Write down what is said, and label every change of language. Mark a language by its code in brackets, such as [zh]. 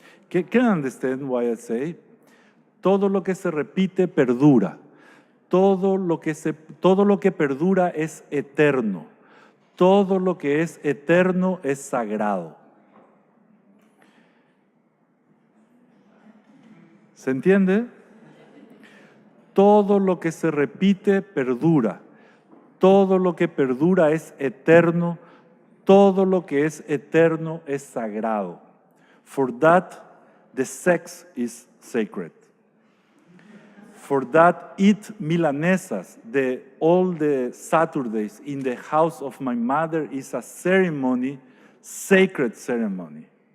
[en] Can understand why I say? [es] Todo lo que se repite perdura. Todo lo que perdura es eterno. Todo lo que es eterno es sagrado. ¿Se entiende? Todo lo que se repite perdura. todo lo que perdura es eterno, todo lo que es eterno es sagrado. [en] For that, the sex is sacred. For that, eat milanesas all the Saturdays in the house of my mother is a ceremony, sacred ceremony.